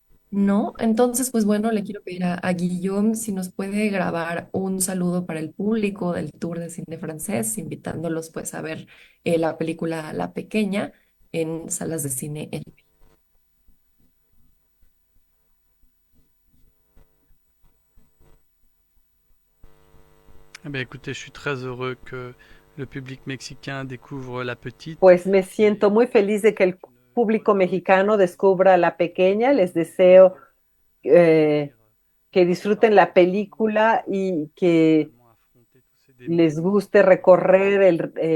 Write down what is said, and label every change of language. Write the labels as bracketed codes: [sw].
[es] No, entonces pues bueno, le quiero pedir a Guillaume si nos puede grabar un saludo para el público del Tour de Cine Francés, invitándolos pues a ver la película La Pequeña en salas de cine. [fr] Eh bien, écoutez, je suis très heureux que le public mexicain découvre La Petite. [es] Pues me siento muy feliz de que el público mexicano descubra La Pequeña. Les deseo que disfruten la película y que les guste recorrer